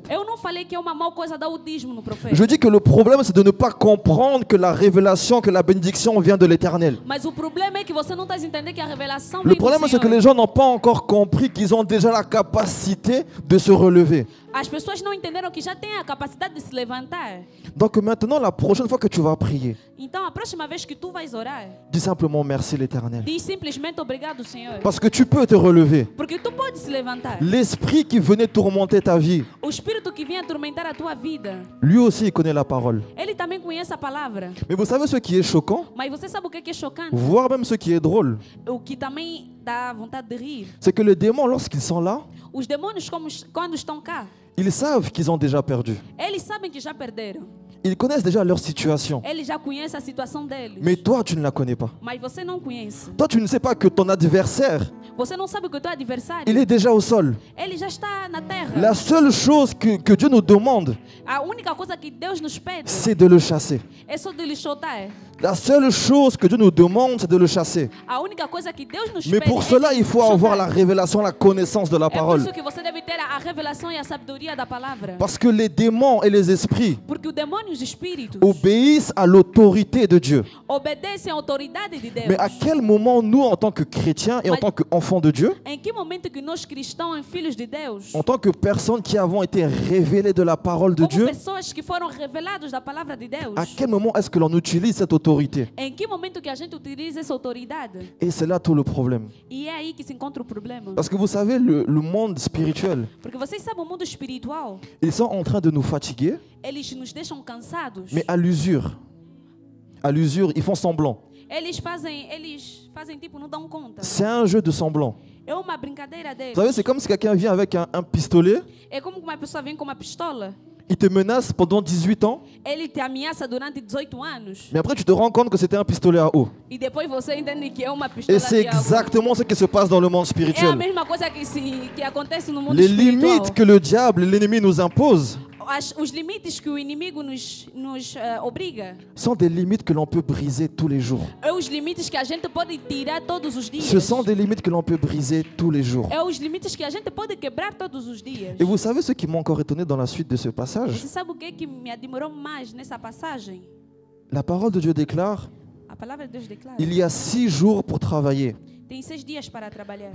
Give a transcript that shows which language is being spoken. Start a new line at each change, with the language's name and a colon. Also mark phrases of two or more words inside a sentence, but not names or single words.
Portuguese: Eu não falei que é uma mal coisa dar o dízimo no profeta.
French: Je dis que le problème, c'est de ne pas comprendre que la révélation, que la bénédiction vient de l'Éternel.
Portuguese: Mas o problema é que você não está entendendo que a revelação
French: Le
Portuguese: vem do
French: problème, c'est que
Portuguese: Senhor.
French: les gens n'ont pas encore compris qu'ils ont déjà la capacité de se relever.
Portuguese: As pessoas não entenderam que já têm a capacidade de se levantar.
French: Donc maintenant, la prochaine fois que tu vas prier,
Portuguese: Então, a próxima vez que tu vais orar,
French: dis simplement merci l'Éternel.
Portuguese: diz simplesmente obrigado, Senhor.
French: Parce que tu peux te relever.
Portuguese: Porque tu pode se levantar.
French: L'esprit qui venait tourmenter ta vie,
Portuguese: O espírito que vinha atormentar a tua vida,
French: lui aussi, il connaît la parole.
Portuguese: ele também conhece a palavra.
French: Mais vous savez ce qui est choquant,
Portuguese: Mas você sabe o que é chocante?
French: voire même ce qui est drôle,
Portuguese: O que também dá vontade de rir.
French: c'est que les démons, lorsqu'ils sont là,
Portuguese: Os demônios, quando estão cá,
French: ils savent qu'ils ont déjà perdu.
Portuguese: eles sabem que já perderam.
French: Ils connaissent déjà leur situation.
Portuguese: Eles já conhecem a situação deles.
French: Mais toi, tu ne la connais pas.
Portuguese: Mas você não conhece.
French: Toi, tu ne sais pas que ton adversaire,
Portuguese: Você não sabe que o teu adversário,
French: il est déjà au sol.
Portuguese: ele já está na terra.
French: La seule chose que Dieu nous demande,
Portuguese: A única coisa que Deus nos pede
French: c'est de le chasser.
Portuguese: é só de lhe soltar.
French: La seule chose que Dieu nous demande, c'est de le chasser.
Portuguese: A única coisa que Deus nos
French: Mais
Portuguese: pede
French: pour
Portuguese: é
French: cela,
Portuguese: de
French: il faut
Portuguese: soltar.
French: avoir la révélation, la connaissance de la
Portuguese: É por
French: parole.
Portuguese: isso que você deve ter a revelação e a sabedoria da palavra.
French: Parce que les démons et les esprits
Portuguese: Porque o demônio e os espíritos
French: obéissent à l'autorité de Dieu.
Portuguese: obedecem à autoridade de Deus.
French: Mais à quel moment, nous, en tant que chrétiens et en tant qu'enfants de Dieu,
Portuguese: Em que momento que nós cristãos, filhos de Deus,
French: en tant que personnes qui avons été révélées de la parole de
Portuguese: como
French: Dieu,
Portuguese: pessoas que foram revelados da palavra de Deus,
French: à quel moment est-ce que l'on utilise cette autorité?
Portuguese: em que momento que a gente utiliza essa autoridade?
French: Et c'est là tout le problème.
Portuguese: E é aí que se encontra o problema.
French: Parce que vous savez, le monde spirituel,
Portuguese: Porque vocês sabem, o mundo espiritual,
French: ils sont en train de nous fatiguer,
Portuguese: eles nos deixam cansados.
French: mais à l'usure. À l'usure, ils font semblant.
Portuguese: Eles fazem tipo, não dão conta.
French: C'est un jeu de semblant.
Portuguese: É uma brincadeira deles.
French: Vous savez, c'est comme si quelqu'un vient avec un pistolet,
Portuguese: É como que uma pessoa vem com uma pistola,
French: il te menace pendant 18 ans,
Portuguese: ele te ameaça durante 18 anos,
French: mais après tu te rends compte que c'était un pistolet à eau.
Portuguese: e depois você entende que é uma pistola
French: Et c'est
Portuguese: de água.
French: exactement ce qui se passe dans le monde
Portuguese: É a
French: spirituel.
Portuguese: mesma coisa que acontece no mundo
French: Les
Portuguese: espiritual.
French: limites que le diable, l'ennemi nous impose,
Portuguese: Os limites que o inimigo nos obriga,
French: sont des limites que l'on peut briser tous les jours.
Portuguese: é os limites que a gente pode tirar todos os dias.
French: Ce sont des limites que l'on peut briser tous les jours.
Portuguese: É os limites que a gente pode quebrar todos os dias.
French: Et vous savez ce qui m'a encore étonné dans la suite de ce passage?
Portuguese: Você sabe o que me admirou mais nessa passagem?
French: La parole de Dieu déclare,
Portuguese: A palavra de Deus declara:
French: il y a 6 jours pour travailler.
Portuguese: tem 6 dias para trabalhar.